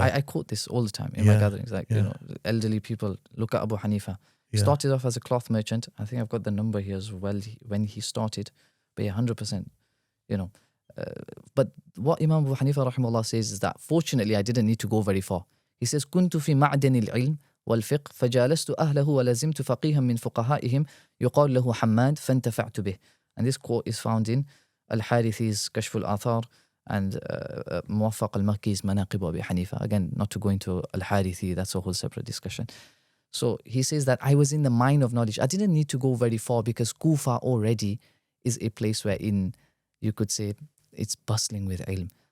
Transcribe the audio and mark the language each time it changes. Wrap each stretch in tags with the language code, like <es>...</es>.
<en>I quote this all the time in my gatherings. Like, elderly people, look at Abu Hanifa. He started off as a cloth merchant. I think I've got the number here as well when he started. But 100%, but what Imam Abu Hanifa rahimahullah says is that fortunately I didn't need to go very far. He says,</en> <ar>كنت في معدن العلم والفقه فجالست أهله ولزمت فقيها من فقهائهم يقال له حماد فانتفعت به.</ar> <en>And this quote is found in Al-Harithi's Kashf al-Athar and Muwaffaq al-Makki's Manaqib Abi Hanifa. Again, not to go into Al-Harithi, that's a whole separate discussion. So he says that I was in the mine of knowledge. I didn't need to go very far because Kufa already is a place wherein you could say it's bustling with ilm.</en>